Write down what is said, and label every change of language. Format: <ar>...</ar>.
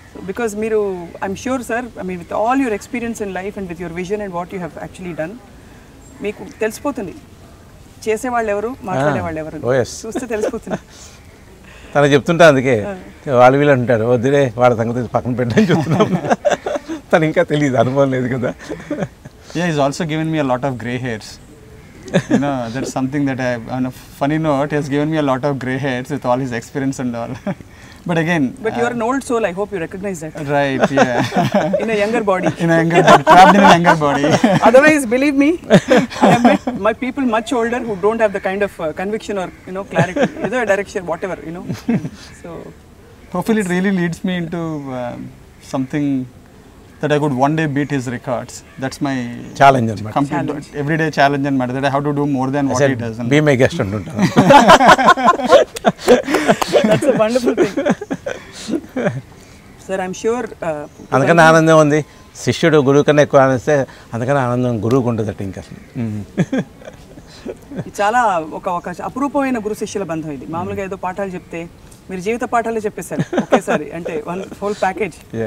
<en>because మీరు, I'm sure sir, with all your experience in life and with your vision and what you have actually done,</en> <te>మీకు తెలిసిపోతుంది చేసేవాళ్ళు ఎవరు, మాట్లాడేవాళ్ళు ఎవరు, చూస్తే తెలిసిపోతుంది. తను చెప్తుంటా, అందుకే వాళ్ళు వీళ్ళు అంటారు, వద్దులే వాళ్ళ సంగతి పక్కన పెట్టని చెప్తున్నాం. తను ఇంకా తెలియదు, అనుభవం లేదు కదా.</te> <en>Yeah, he's also given me a lot of grey hairs. You know, that's something that on a funny note, he has given me a lot of grey hairs with all his experience and all. But again, But you are an old soul. I hope you recognize that. right, yeah. In a younger body. In a younger body, trapped in a younger body. Otherwise, believe me, I have met my people much older who don't have the kind of conviction or clarity, either direction, whatever. So Hopefully, it really leads me into something that I could one day beat his records. That's my</en> <te>challenge అనమాట.</te> <en>Challenge. everyday challenge and matter, that I have to do more than what he does. Be my guest</en> <te>అంటుంటాను.</te> <en>that's a wonderful thing. Sir, I'm sure.</en> <te>అందుకని ఆనందం ఉంది. శిష్యుడు గురువు కన్నా ఎక్కువ ఆనందిస్తే అందుకని ఆనందం గురువుకు ఉండదట ఇంకా అసలు. చాలా ఒక అపురూపమైన గురు శిష్యుల బంధం ఇది. మామూలుగా ఏదో పాఠాలు చెప్తే మీరు జీవిత పాఠాలే చెప్పేశారు ఒకేసారి, అంటే</te> <en>One whole package.</en>